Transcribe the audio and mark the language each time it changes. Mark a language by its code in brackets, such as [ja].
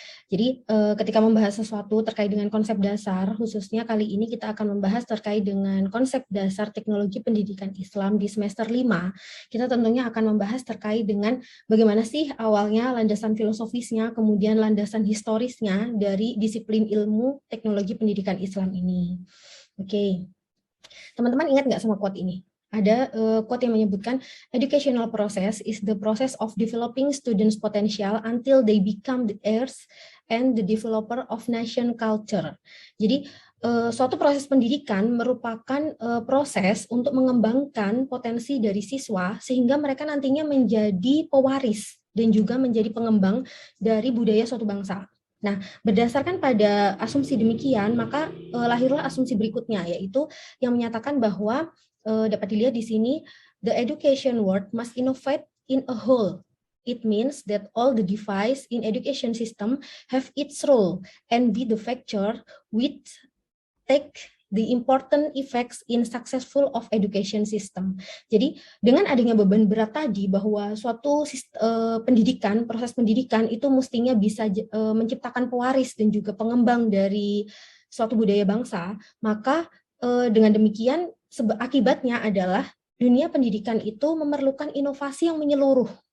[id] Jadi ketika membahas sesuatu terkait dengan konsep dasar, khususnya kali ini kita akan membahas terkait dengan konsep dasar teknologi pendidikan Islam di semester 5. Kita tentunya akan membahas terkait dengan bagaimana sih awalnya landasan filosofisnya, kemudian landasan historisnya dari disiplin ilmu teknologi pendidikan Islam ini. Oke, teman-teman ingat nggak sama quote ini? Ada quote yang menyebutkan [en] educational process is the process of developing students' potential until they become the heirs and the developer of nation culture. [id] Jadi suatu proses pendidikan merupakan proses untuk mengembangkan potensi dari siswa sehingga mereka nantinya menjadi pewaris dan juga menjadi pengembang dari budaya suatu bangsa. Nah, berdasarkan pada asumsi demikian, maka lahirlah asumsi berikutnya, yaitu yang menyatakan bahwa dapat dilihat di sini, [en] the education world must innovate in a whole. It means that all the device in education system have its role and be the factor which take the important effects in successful of education system. [id] Jadi dengan adanya beban berat tadi bahwa suatu pendidikan, proses pendidikan itu mestinya bisa menciptakan pewaris dan juga pengembang dari suatu budaya bangsa, maka dengan demikian akibatnya adalah dunia pendidikan itu memerlukan inovasi yang menyeluruh.